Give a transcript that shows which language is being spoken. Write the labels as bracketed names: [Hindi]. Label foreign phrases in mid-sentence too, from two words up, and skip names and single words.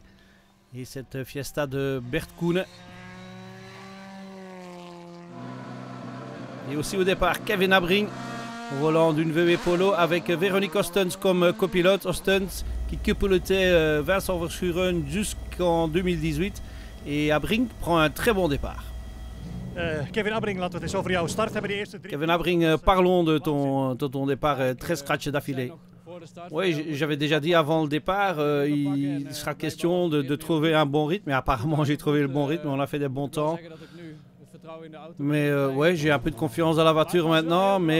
[French] Et cette Fiesta de Bert Koenen. Et aussi au départ Kevin Abring au volant d'une VW Polo avec Véronique Ostens comme copilote. Ostens qui copilotait Vincent Verschuren jusqu'en 2018. Et Abring prend un très bon départ. [Dutch] Kevin Abring, laten we het eens over jouw start hebben. De eerste [French] Kevin Abring, parlons de ton départ, 13 scratchs d'affilée. Oui, j'avais déjà dit avant le départ, il sera question de trouver un bon rythme. Mais apparemment, j'ai trouvé le bon rythme, on a fait des bons temps. Mais ouais, j'ai un peu de confiance dans la voiture maintenant.